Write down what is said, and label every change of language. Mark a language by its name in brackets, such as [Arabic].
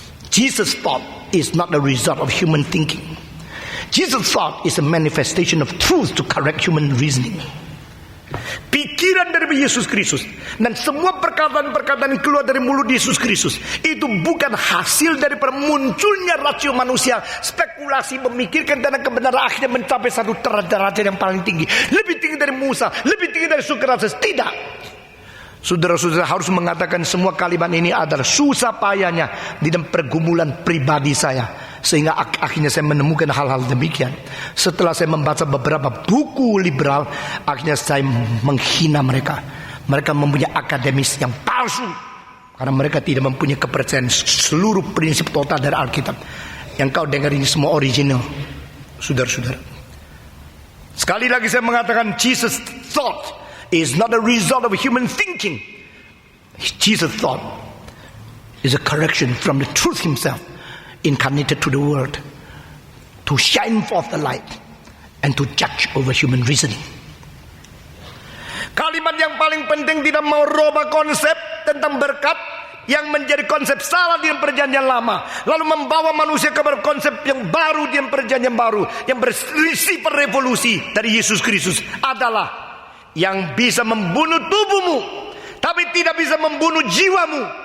[English] Jesus' thought is not the result of human thinking. Jesus' thought is a manifestation of truth to correct human reasoning. [Indonesian] Pikiran dari Yesus Kristus dan semua perkataan-perkataan yang keluar dari mulut Yesus Kristus itu bukan hasil dari munculnya rasio manusia, spekulasi memikirkan tentang kebenaran akhirnya mencapai satu derajat yang paling tinggi, lebih tinggi dari Musa, lebih tinggi dari Sokrates. Tidak. Saudara-saudara harus mengatakan semua kalimat ini adalah susah payahnya di dalam pergumulan pribadi saya, sehingga akhirnya saya menemukan hal-hal demikian. Setelah saya membaca beberapa buku liberal, akhirnya saya menghina mereka. Mereka mempunyai akademis yang palsu karena mereka tidak mempunyai kepercayaan seluruh prinsip total dari Alkitab. Yang kau dengar ini semua original, saudara-saudara. Sekali lagi saya mengatakan [English] Jesus thought is not a result of human thinking. Jesus thought is a correction from the truth himself, incarnated to the world, to shine forth the light and to judge over human reasoning. [Indonesian] Kalimat yang paling penting tidak mau merubah konsep tentang berkat yang menjadi konsep salah di perjanjian lama, lalu membawa manusia kepada konsep yang baru di perjanjian baru yang bersifat revolusi dari Yesus Kristus adalah yang bisa membunuh tubuhmu tapi tidak bisa membunuh jiwamu.